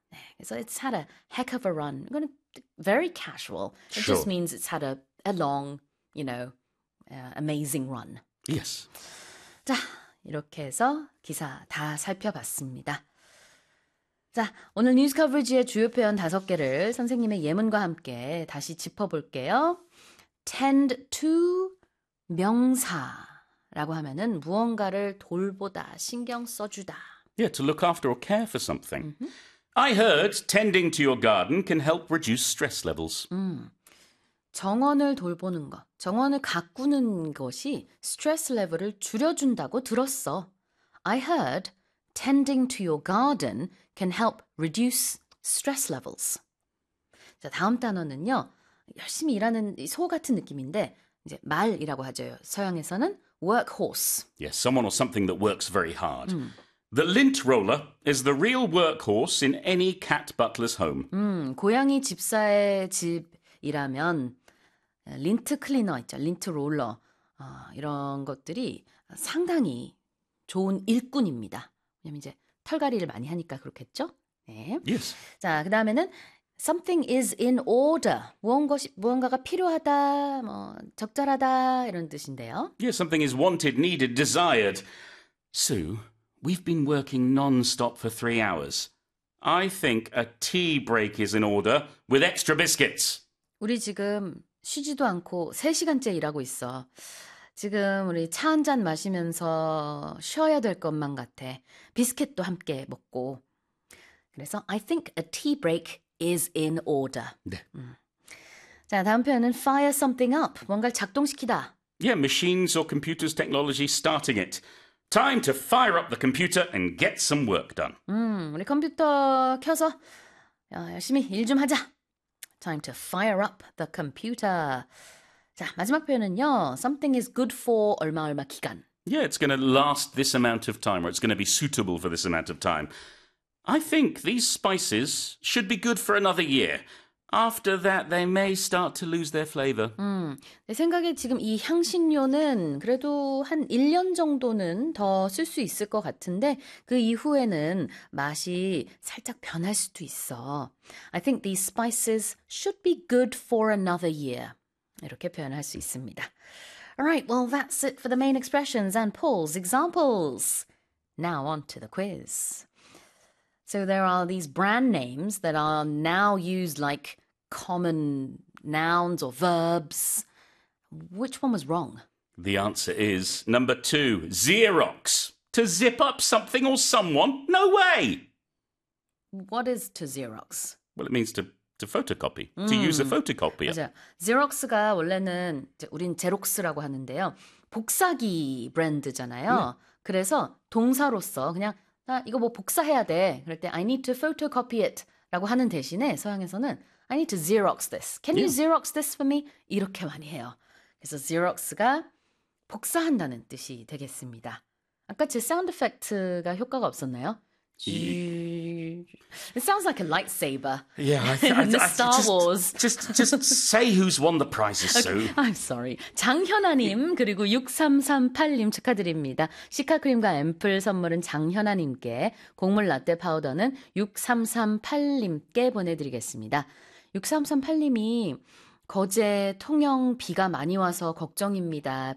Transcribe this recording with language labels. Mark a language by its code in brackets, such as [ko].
[ko] 네, 그래서 [en] It's had a heck of a run. [ko] 이거는 [en] very casual. It just means it's had a long, amazing run. [ko] 자, 이렇게 해서 기사 다 살펴봤습니다. 자, 오늘 뉴스 커버리지의 주요 표현 다섯 개를 선생님의 예문과 함께 다시 짚어볼게요. Tend to 명사라고 하면은 무언가를 돌보다, 신경 써주다. [en] Yeah, to look after or care for something. I heard tending to your garden can help reduce stress levels. [ko] 정원을 돌보는 것, 정원을 가꾸는 것이 스트레스 레벨을 줄여준다고 들었어. [en] I heard tending to your garden can help reduce stress levels. [ko] 자, 다음 단어는요. 열심히 일하는 소 같은 느낌인데 이제 말이라고 하죠. 서양에서는 workhorse. [en] Yes, someone or something that works very hard. The lint roller is the real workhorse in any cat butler's home. [ko] 고양이 집사의 집이라면 린트 클리너 있죠. 린트 롤러. 이런 것들이 상당히 좋은 일꾼입니다. 왜냐면 이제 털갈이를 많이 하니까 그렇겠죠? 네. [en] Yes. [ko] 자, 그다음에는 [en] something is in order. [ko] 무언가가 필요하다, 뭐 적절하다 이런 뜻인데요. [en] Yes, something is wanted, needed, desired. Sue. We've been working non-stop for 3 hours. I think a tea break is in order with extra biscuits. [ko] 우리 지금 쉬지도 않고 3시간째 일하고 있어. 지금 우리 차 한잔 마시면서 쉬어야 될 것만 같아. 비스킷도 함께 먹고. 그래서 [en] I think a tea break is in order. [ko] 자, 다음 표현은 [en] fire something up. [ko] 뭔가를 작동시키다. [en] Yeah, machines or computers technology starting it. Time to fire up the computer and get some work done. [ko] 우리 컴퓨터 켜서 열심히 일좀 하자. [en] Time to fire up the computer. [ko] 자, 마지막 표현은요. [en] Something is good for [ko] 얼마 얼마 기간. [en] Yeah, it's going to last this amount of time, or it's going to be suitable for this amount of time. I think these spices should be good for another year. After that, they may start to lose their flavor. [ko] 내 생각에 지금 이 향신료는 그래도 한 1년 정도는 더쓸수 있을 것 같은데 그 이후에는 맛이 살짝 변할 수도 있어. [en] I think these spices should be good for another year. [ko] 이렇게 표현할 수 있습니다. [en] Alright, well, that's it for the main expressions and Paul's examples. Now on to the quiz. So there are these brand names that are now used like common nouns or verbs. Which one was wrong? The answer is number two, Xerox. To zip up something or someone? No way! What is to Xerox? Well, it means to photocopy, to use a photocopier. [ko] 맞아요. 젤록스가 원래는 우린 제록스라고 하는데요. 복사기 브랜드잖아요. 그래서 동사로서 그냥 나 이거 뭐 복사해야 돼. 그럴 때 [en] I need to photocopy it [ko] 라고 하는 대신에 서양에서는 [en] I need to Xerox this. Can you Xerox this for me? [ko] 이렇게 많이 해요. 그래서 Xerox가 복사한다는 뜻이 되겠습니다. 아까 제 사운드 이펙트가 효과가 없었나요? [en] It sounds like a lightsaber in the Star Wars. just say who's won the prizes, Sue. Okay, I'm sorry. [ko] 장현아님 그리고 6338님 축하드립니다. 시카크림과 앰플 선물은 장현아님께, 곡물 라떼 파우더는 6338님께 보내드리겠습니다. 6338님이 거제 통영 비가 많이 와서 걱정입니다.